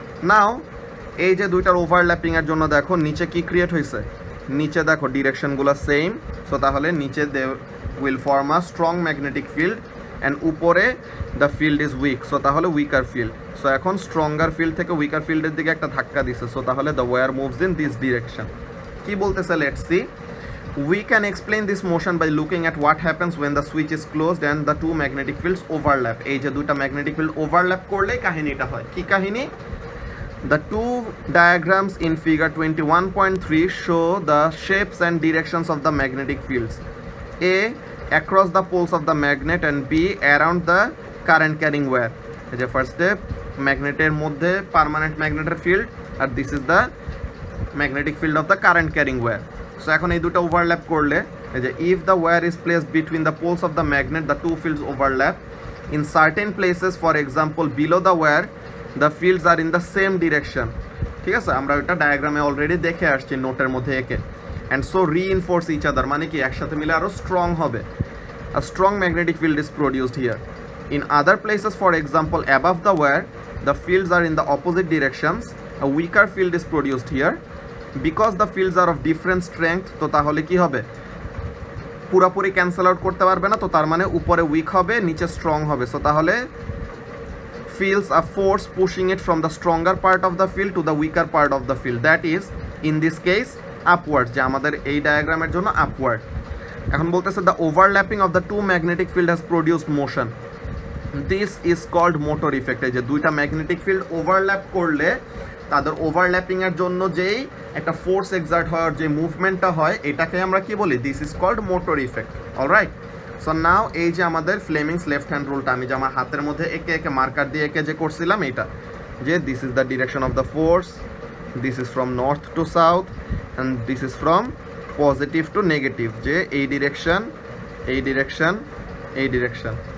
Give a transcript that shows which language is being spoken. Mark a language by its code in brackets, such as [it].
[bn] নাও এই যে দুইটার ওভারল্যাপিংয়ের জন্য দেখো নিচে কি ক্রিয়েট হয়েছে, নিচে দেখো ডিরেকশনগুলো সেম। [en] So তাহলে নিচে they will form a strong magnetic field and উপরে the field is weak, so তাহলে weaker field. [bn] সো এখন স্ট্রঙ্গার ফিল্ড থেকে উইকার ফিল্ডের দিকে একটা ধাক্কা দিছে, সো তাহলে [en] The wire moves in this direction. [bn] কি বলতেছে [en] Let's see. We can explain this motion by looking at what happens when the switch is closed and the two magnetic fields overlap. [bn] এই যে দুইটা ম্যাগনেটিক ফিল্ড ওভারল্যাপ করলেই কাহিনীটা হয়। কি কাহিনী? [en] The two diagrams in figure 21.3 show the shapes and directions of the magnetic fields. A across the poles of the magnet and B around the current carrying wire. [bn] এই যে first step, ম্যাগনেটের মধ্যে permanent ম্যাগনেটের field, [en] আর this is the magnetic field of the current carrying wire. [bn] So এখন এই দুটো overlap করলে এই যে [en] If the wire is placed between the poles of the magnet, the two fields overlap in certain places, for example below the wire the fields are in the same direction. [bn] ঠিক আছে, আমরা ওটা ডায়াগ্রামে already দেখে আসছি নোটের মধ্যে এঁকে। [en] and so reinforce each other, [bn] মানে কি একসাথে মিলে আরও স্ট্রং হবে। [en] A strong magnetic field is produced here. In other places, for example above the wire, the fields are in the opposite directions, a weaker field is produced here because the fields are of different strength. [bn] তো তাহলে কি হবে, পুরোপুরি cancel out করতে পারবে না, তো তার মানে উপরে উইক হবে নিচে স্ট্রং হবে। [en] so তাহলে feels a force pushing it from the stronger part of the field to the weaker part of the field, that is in this case upwards, [bn] যে আমাদের এই ডায়াগ্রামের জন্য আপওয়ার্ড। এখন বলতেছে [en] the overlapping of the two magnetic field has produced motion. This is called motor effect. [bn] এই যে দুইটা ম্যাগনেটিক ফিল্ড ওভারল্যাপ করলে তাদের ওভারল্যাপিংয়ের জন্য যেই একটা ফোর্স এক্সার্ট হওয়ার যে মুভমেন্টটা হয়, এটাকে আমরা কি বলি, [en] This is called motor effect. [bn] Alright, so now এই যে আমাদের ফ্লেমিংস লেফট হ্যান্ড রুলটা আমি যে আমার হাতের মধ্যে একে একে মার্কার দিয়ে একে যে করছিলাম, এইটা যে [en] this is the direction of the force, this is from north to south and this is from positive to negative, [bn] যে এই ডিরেকশন এই ডিরেকশন এই ডিরেকশন।